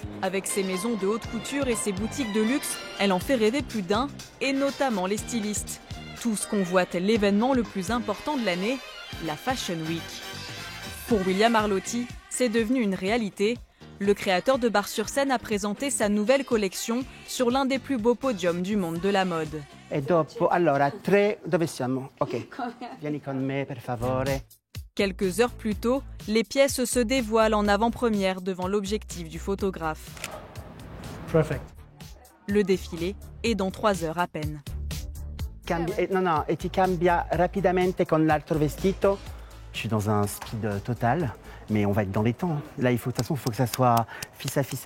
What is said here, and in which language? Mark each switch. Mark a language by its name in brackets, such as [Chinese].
[French] Avec ses maisons de haute couture et ses boutiques de luxe, elle en fait rêver plus d'un, et notamment les stylistes. Tous convoitent l'événement le plus important de l'année, la Fashion Week. Pour William Arlotti, c'est devenu une réalité. Le créateur de Bar-sur-Seine a présenté sa nouvelle collection sur l'un des plus beaux podiums du monde de la mode. [Italian] E dopo, allora, 3, dove siamo? Ok, vieni con me per favore. [French] Quelques heures plus tôt, les pièces se dévoilent en avant-première devant l'objectif du photographe. [English] Perfect. [French] Le défilé est dans 3 heures à peine. [Italian] E ti cambia rapidamente con l'altro vestito. [French] Je suis dans un speed total, mais on va être dans les temps. Là, de toute façon, il faut que ça soit fissa.